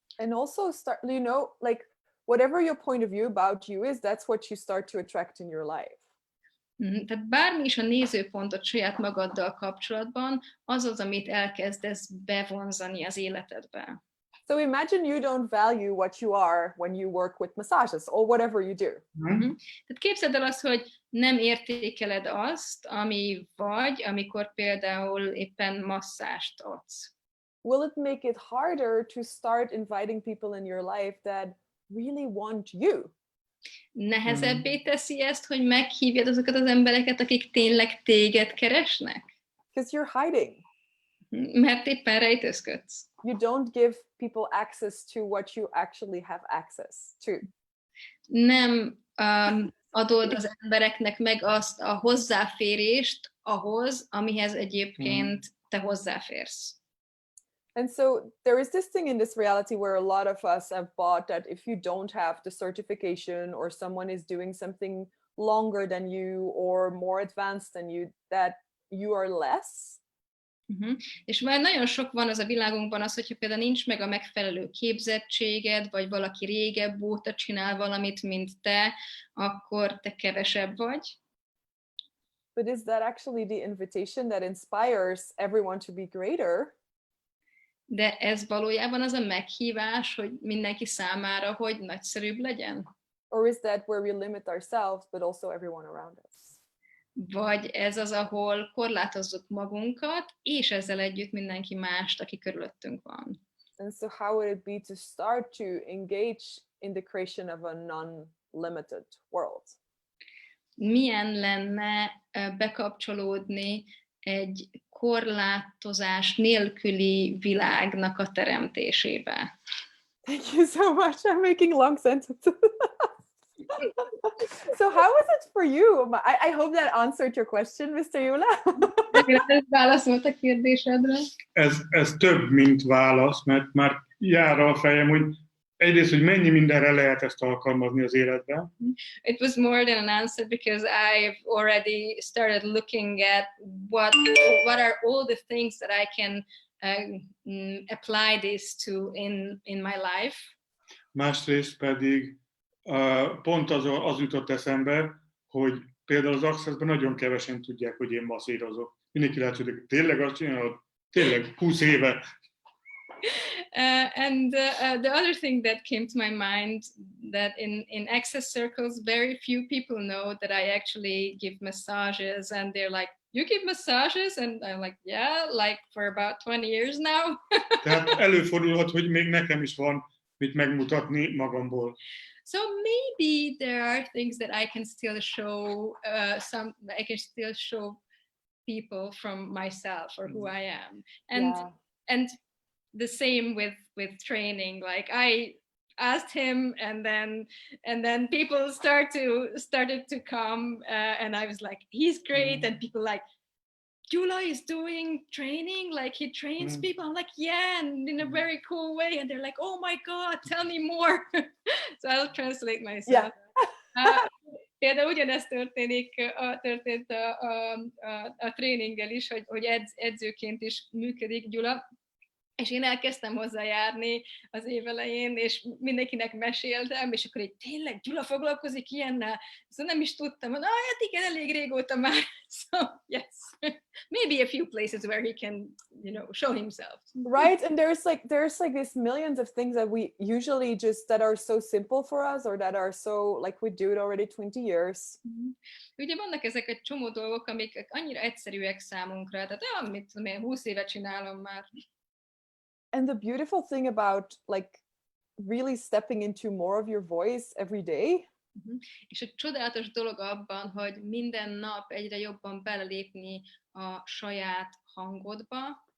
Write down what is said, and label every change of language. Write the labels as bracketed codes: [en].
[en] And also start, like whatever your point of view about you is, that's what you start to attract in your life. [hu] Tehát bármi is a nézőpontot saját magaddal kapcsolatban, az az, amit elkezdesz bevonzani az életedbe. [en] So imagine you don't value what you are when you work with massages or whatever you do. [hu] Tehát képzeld el azt, hogy nem értékeled azt, ami vagy, amikor például éppen masszást adsz. [en] Will it make it harder to start inviting people in your life that really want you? [hu] Nehezebbé teszi ezt, hogy meghívjad azokat az embereket, akik tényleg téged keresnek? [en] Because you're hiding. [hu] Mert éppen rejtőzködsz. [en] You don't give people access to what you actually have access to. [hu] Nem adod az embereknek meg azt a hozzáférést ahhoz, amihez egyébként te hozzáférsz. [en] And so there is this thing in this reality where a lot of us have bought that if you don't have the certification or someone is doing something longer than you or more advanced than you, that you are less. [hu] És már nagyon sok van az a világunkban az, hogyha például nincs meg a megfelelő képzettséged, vagy valaki régebb óta csinál valamit, mint te, akkor te kevesebb vagy. [en] But is that actually the invitation that inspires everyone to be greater? [hu] De ez valójában az a meghívás, hogy mindenki számára, hogy nagyszerűbb legyen? [en] Or is that where we limit ourselves, but also everyone around us? [hu] Vagy ez az, ahol korlátozzuk magunkat, és ezzel együtt mindenki mást, aki körülöttünk van. [en] And so how would it be to start to engage in the creation of a non-limited world? [hu] Milyen lenne bekapcsolódni egy korlátozás nélküli világnak a teremtésébe? [en] Thank you so much. I'm making long sentences. So how was it for you? I hope that answered your question, Mr. Yula. [hu] Ez válaszolt a kérdésedre. Ez több, mint válasz, mert már jár a fejem, hogy egyrészt, hogy mennyi mindenre lehet ezt alkalmazni az életben. [en] It was more than an answer because I've already started looking at what are all the things that I can apply this to in my life. [hu] Másrészt pedig pont az jutott eszembe, hogy például az Accessben nagyon kevesen tudják, hogy én masszírozok. Mindenki látja, hogy tényleg azt csinálod? Tényleg 20 éve. [en] And the other thing that came to my mind, that in Access circles, very few people know that I actually give massages, and they're like, you give massages? And I'm like, yeah, like for about 20 years now. [hu] Tehát előfordulhat, hogy még nekem is van mit megmutatni magamból. [en] So maybe there are things that I can still show, I can still show people from myself or who I am. And the same with training. Like I asked him, and then people started to come, and I was like, he's great, and people like, Gyula is doing training, like he trains people. I'm like, yeah, and in a very cool way. And they're like, oh my God, tell me more. So I'll translate myself. [hu] Például ugyanezt történt a tréninggel is, hogy edzőként is működik Gyula. És én elkezdtem hozzá járni az év elején, és mindenkinek meséltem, és akkor tényleg Gyula foglalkozik ilyennel? Szóval nem is tudtam, hát igen, elég régóta már. [en] So, yes, maybe a few places where he can, show himself. Right, and there's like this millions of things that we usually that are so simple for us, or that are so, like we do it already 20 years. [hu] Ugye vannak ezek egy csomó dolgok, amik annyira egyszerűek számunkra, tehát mit tudom én, 20 éve csinálom már. [en] And the beautiful thing about like really stepping into more of your voice every day. [hu] És egy csodálatos dolog abban, hogy minden nap egyre jobban belelépni a saját hangodba.